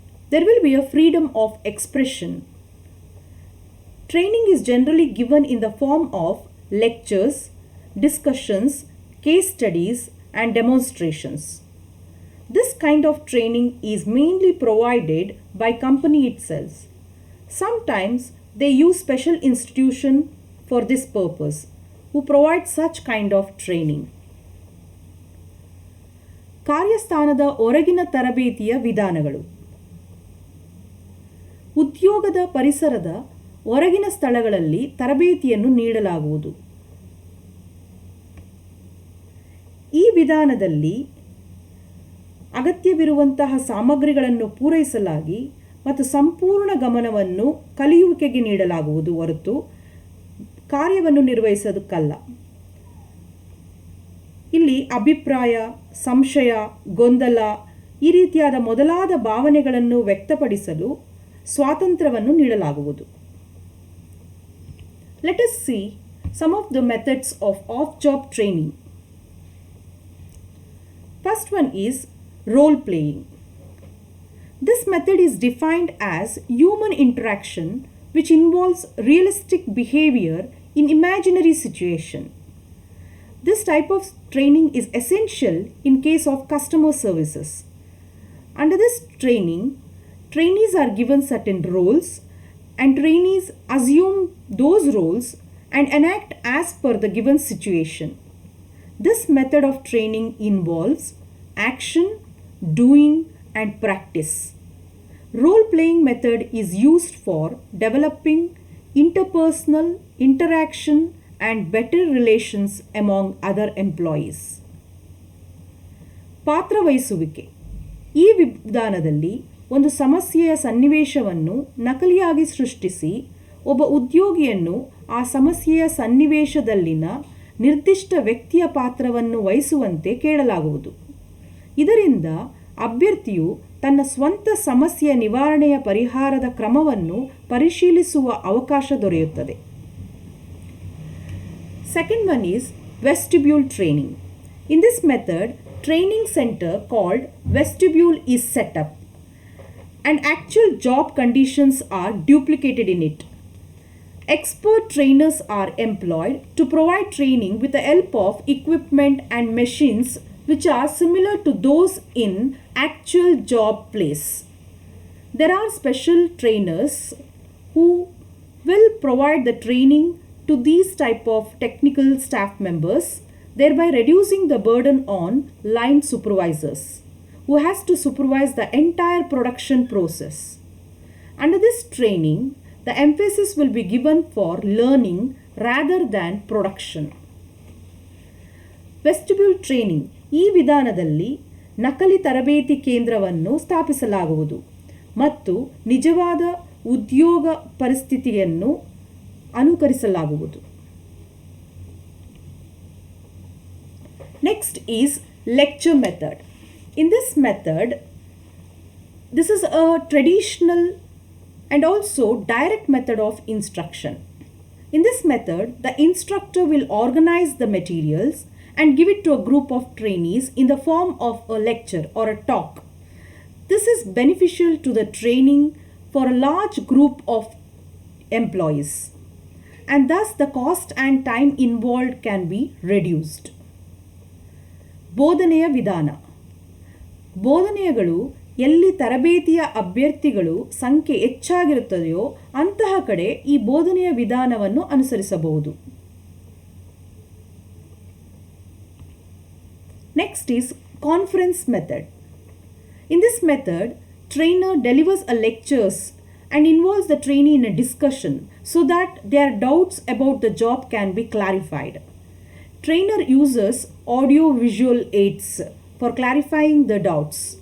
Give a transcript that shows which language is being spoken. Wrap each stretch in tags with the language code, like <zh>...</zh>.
<en>There will be a freedom of expression. Training is generally given in the form of lectures, discussions, case studies, and demonstrations. This kind of training is mainly provided by company itself. Sometimes they use special institution for this purpose who provide such kind of training.</en> <kn>ಕಾರ್ಯಸ್ಥಾನದ ಹೊರಗಿನ ತರಬೇತಿಯ ವಿಧಾನಗಳು. ಉದ್ಯೋಗದ ಪರಿಸರದ ಹೊರಗಿನ ಸ್ಥಳಗಳಲ್ಲಿ ತರಬೇತಿಯನ್ನು ನೀಡಲಾಗುವುದು. ಈ ವಿಧಾನದಲ್ಲಿ ಅಗತ್ಯವಿರುವಂತಹ ಸಾಮಗ್ರಿಗಳನ್ನು ಪೂರೈಸಲಾಗಿ ಮತ್ತು ಸಂಪೂರ್ಣ ಗಮನವನ್ನು ಕಲಿಯುವಿಕೆಗೆ ನೀಡಲಾಗುವುದು ಹೊರತು ಕಾರ್ಯವನ್ನು ನಿರ್ವಹಿಸೋದಕ್ಕಲ್ಲ. ಇಲ್ಲಿ ಅಭಿಪ್ರಾಯ, ಸಂಶಯ, ಗೊಂದಲ ಈ ರೀತಿಯಾದ ಮೊದಲಾದ ಭಾವನೆಗಳನ್ನು ವ್ಯಕ್ತಪಡಿಸಲು ಸ್ವಾತಂತ್ರ್ಯವನ್ನು ನೀಡಲಾಗುವುದು.</kn> <en>Let us see some of the methods of off-job training. First one is role playing. This method is defined as human interaction which involves realistic behavior in imaginary situation. This type of training is essential in case of customer services. Under this training, trainees are given certain roles and trainees assume those roles and enact as per the given situation. This method of training involves action, doing, and practice. Role-playing method is used for developing interpersonal interaction and better relations among other employees.</en> <kn>ಪಾತ್ರವಹಿಸುವಿಕೆ. ಈ ವಿಧಾನದಲ್ಲಿ ಒಂದು ಸಮಸ್ಯೆಯ ಸನ್ನಿವೇಶವನ್ನು ನಕಲಿಯಾಗಿ ಸೃಷ್ಟಿಸಿ ಒಬ್ಬ ಉದ್ಯೋಗಿಯನ್ನು ಆ ಸಮಸ್ಯೆಯ ಸನ್ನಿವೇಶದಲ್ಲಿನ ನಿರ್ದಿಷ್ಟ ವ್ಯಕ್ತಿಯ ಪಾತ್ರವನ್ನು ವಹಿಸುವಂತೆ ಕೇಳಲಾಗುವುದು. ಇದರಿಂದ ಅಭ್ಯರ್ಥಿಯು ತನ್ನ ಸ್ವಂತ ಸಮಸ್ಯೆಯ ನಿವಾರಣೆಯ ಪರಿಹಾರದ ಕ್ರಮವನ್ನು ಪರಿಶೀಲಿಸುವ ಅವಕಾಶ ದೊರೆಯುತ್ತದೆ.</kn> <en>Second one is vestibule training. In this method, training center called Vestibule is set up and actual job conditions are duplicated in it. Expert trainers are employed to provide training with the help of equipment and machines which are similar to those in actual job place. There are special trainers who will provide the training to these type of technical staff members, thereby reducing the burden on line supervisors who has to supervise the entire production process. Under this training, the emphasis will be given for learning rather than production. Vestibule training.</en> <kn>ಈ ವಿಧಾನದಲ್ಲಿ ನಕಲಿ ತರಬೇತಿ ಕೇಂದ್ರವನ್ನು ಸ್ಥಾಪಿಸಲಾಗುವುದು ಮತ್ತು ನಿಜವಾದ ಉದ್ಯೋಗ ಪರಿಸ್ಥಿತಿಯನ್ನು ಅನುಕರಿಸಲಾಗುವುದು.</kn> <en>Next is lecture method. In this method, this is a traditional and also direct method of instruction. In this method, the instructor will organize the materials and give it to a group of trainees in the form of a lecture or a talk. This is beneficial to the training for a large group of employees, and thus the cost and time involved can be reduced.</en> <kn>ಬೋಧನೆಯ ವಿಧಾನ. ಬೋಧನೆಗಳು ಎಲ್ಲಿ ತರಬೇತಿಯ ಅಭ್ಯರ್ಥಿಗಳು ಸಂಖ್ಯೆ ಹೆಚ್ಚಾಗಿರುತ್ತದೆಯೋ ಅಂತಹ ಕಡೆ ಈ ಬೋಧನೆಯ ವಿಧಾನವನ್ನು ಅನುಸರಿಸಬಹುದು.</kn> <en>Next is conference method. In this method, trainer delivers a lectures and involves the trainee in a discussion so that their doubts about the job can be clarified. Trainer uses audio-visual aids for clarifying the doubts.</en>